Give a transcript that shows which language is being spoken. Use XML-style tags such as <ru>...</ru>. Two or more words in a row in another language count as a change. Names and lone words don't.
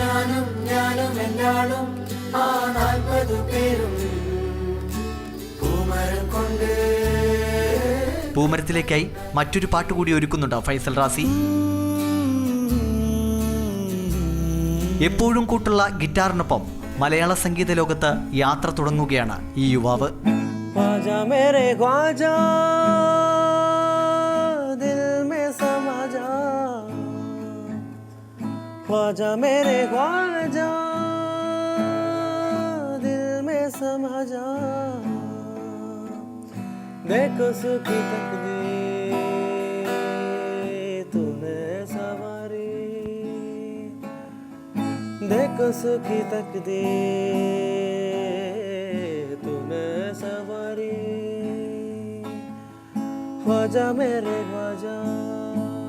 <ml>പൂമരത്തിലേക്കായി മറ്റൊരു പാട്ടുകൂടി ഒരുക്കുന്നുണ്ട് ഫൈസൽ റാസി. എപ്പോഴും കൂട്ടുള്ള ഗിറ്റാറിനൊപ്പം മലയാള സംഗീത ലോകത്ത് യാത്ര തുടങ്ങുകയാണ് ഈ യുവാവ്.</ml> <hi>ख्वाजा मेरे ख्वाजा दिल में समा जा, ख्वाजा मेरे ख्वाजा दिल में समा जा, देखो सुखी तकदीर तूने सवारी, देखो सुखी तकदीर तूने सवारी, ख्वाजा मेरे ख्वाजा.</hi>